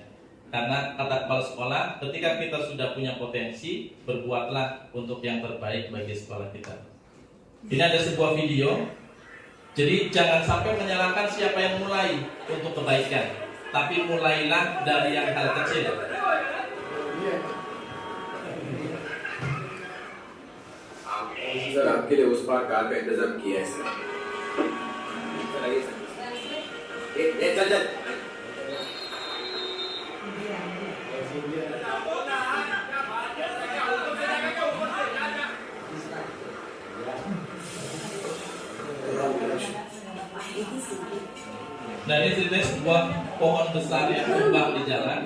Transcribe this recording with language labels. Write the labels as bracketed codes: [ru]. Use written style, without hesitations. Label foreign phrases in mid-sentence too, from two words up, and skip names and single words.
[id] Karena kata kepala sekolah, ketika kita sudah punya potensi, berbuatlah untuk yang terbaik bagi sekolah kita. Ini ada sebuah video. Jadi jangan sampai menyalahkan siapa yang mulai untuk kebaikan, tapi mulailah dari yang hal kecil. [hi] सर आपके लिए उस पार कार का इंतजाम किया है सर आइए सर चल चल [id] Nah ini ceritanya sebuah pohon besar yang tumbang di jalan.